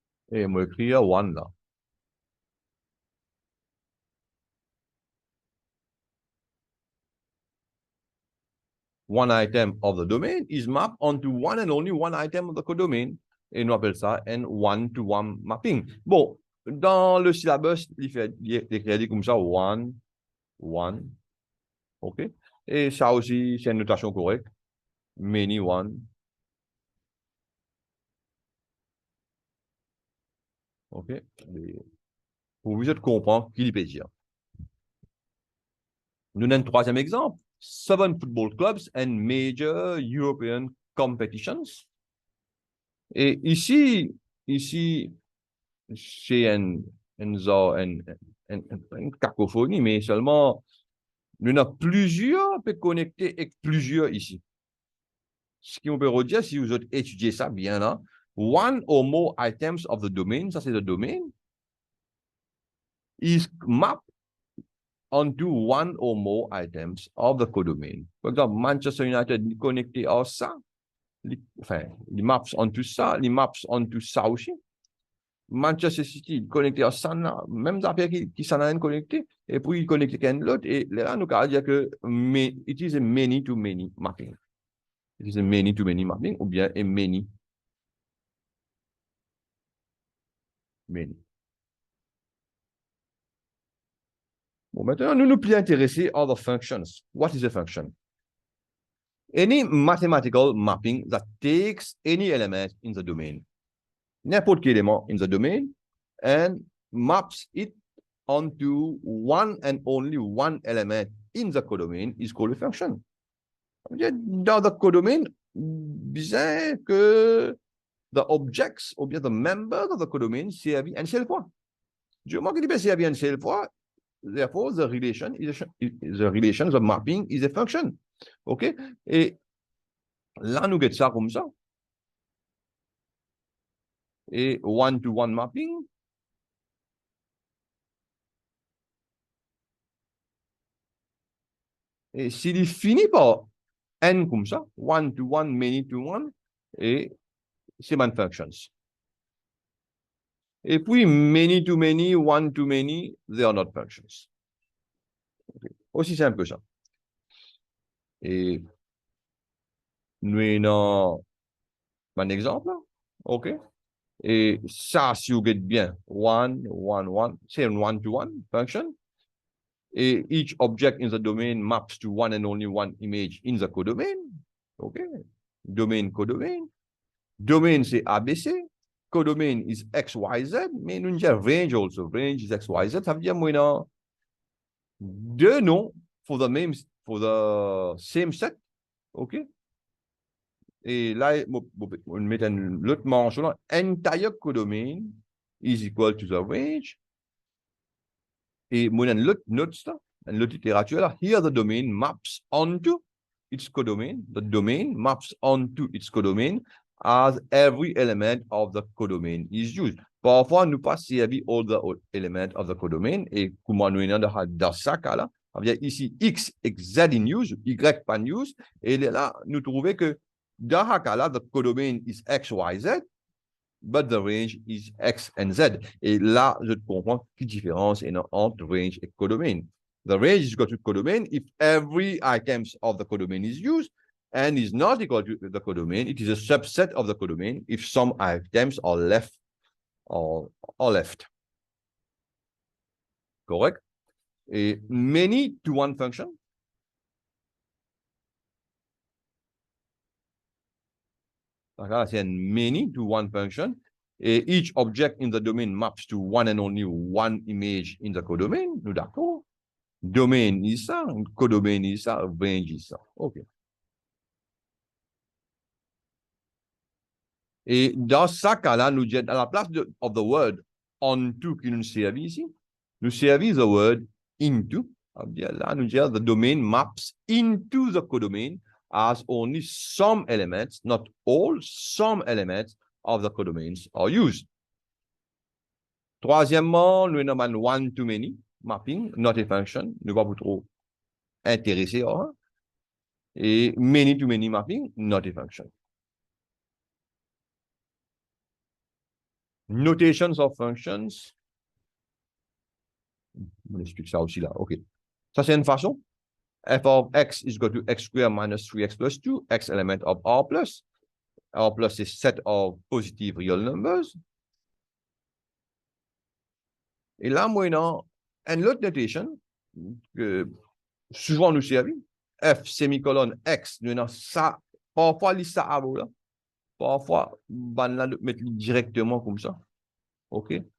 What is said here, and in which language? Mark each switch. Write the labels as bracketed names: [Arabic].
[French] Et on va écrire [English] one [French] là. [English] One item of the domain is mapped onto one and only one item of the codomain. [French] Et nous appelle ça un [English] one-to-one mapping. [French] Bon, dans le syllabus, il écrit comme ça, [English] one, [French] OK? Et ça aussi, c'est une notation correcte. [English] Many, one. [French] OK? Pour vous comprendre ce qu'il peut dire. Nous avons un troisième exemple. [English] 7 football clubs and major European competitions. [French] Et ici, c'est une cacophonie, mais seulement, nous avons plusieurs peut connecter avec plusieurs ici. Ce qui on peut redire, si vous étudiez ça bien là, [English] one or more items of the domain, [French] ça c'est le domaine, [English] is mapped onto one or more items of the codomain. [French] Par exemple, Manchester United connecté à ça, enfin, les [English] maps onto [French] ça, les maps onto ça aussi. Manchester City connecté à ça, même affaire qui s'en a connecté, et puis connecté à l'autre, et là, nous allons dire que [English] it is a many-to-many mapping. It is a many-to-many mapping, [French] ou bien [English] a many. [French] Bon, maintenant, nous plus intéressés à [English] the functions. What is a function? Any mathematical mapping that takes any element in the domain. [French] N'importe quel élément [English] in the domain and maps it onto one and only one element in the codomain is called a function. [French] Dans le codomain, disait que [English] the objects [French] ou bien [English] the members of the codomain [French] servent une seule fois. Du moment qu'il servent une seule fois, [English] therefore the relation the mapping is a function. [French] OK? Et là, nous avons ça comme ça. Et one-to-one mapping. Et s'il finit par n comme ça, [English] one-to-one, many-to-one, [French] et c'est [English] my functions. [French] Et puis, [English] many-to-many, one-to-many, they are not functions. [French] Okay. Aussi simple que ça. Et nous avons un exemple. OK? Et ça, si vous êtes bien, one, c'est un [English] one-to-one function. [French] Et [English] each object in the domain maps to one and only one image in the codomain. [French] OK? Domain, codomain. Domain, c'est ABC. [English] Codomain is XYZ. [French] Mais nous avons [English] range also. Range is XYZ. [French] Ça veut dire, moi, non, deux noms [English] for the same set. [French] OK? Et là, on met un autre manche là. [English] Entire codomain is equal to the range. [French] Et moi, un autre note là, une autre littérature là. [English] Here the domain maps onto its codomain. The domain maps onto its codomain as every element of the codomain is used. [French] Parfois, nous pas servi [English] all the elements of the codomain. [French] Et comment nous avons dans ce cas-là, ici X et Z [English] in use, [French] Y pas in use. Et là, nous trouvons que dans ce cas-là, [English] the codomain is X, Y, Z, but the range is X and Z. [French] Et là, je comprends quelle différence il y a entre range et codomain. [English] The range is equal to codomain if every item of the codomain is used, and is not equal to the codomain. It is a subset of the codomain if some items are left or left. Correct? A many to one function. [French] C'est un [English] many to one function. Et each object in the domain maps to one and only one image in the codomain. [French] Nous d'accord? [English] Domain is [French] ça, [English] codomain is ça, range is ça. OK. [French] Et dans ce cas-là, nous disons, à la place [English] of the word onto [French] qui nous servit ici, nous servons [English] the word into. [French] Là, nous disons, [English] the domain maps into the codomain as only some elements, not all, some elements of the codomains are used. [French] Troisièmement, nous avons un one-to-many mapping, [English] not a function. [French] Nous ne sommes pas trop intéressés. [English] Et many-to-many mapping, not a function. Notations of functions. [French] On explique ça aussi là. OK. Ça, c'est une façon. [English] F of x is equal to x squared minus 3x plus 2, x element of R plus. R plus is set of positive real numbers. [French] Et là, moi, non, une autre notation que souvent nous servit, [English] F semicolon X, [French] nous avons ça, parfois, il ça avant là. Parfois, on là mettre directement comme ça. OK?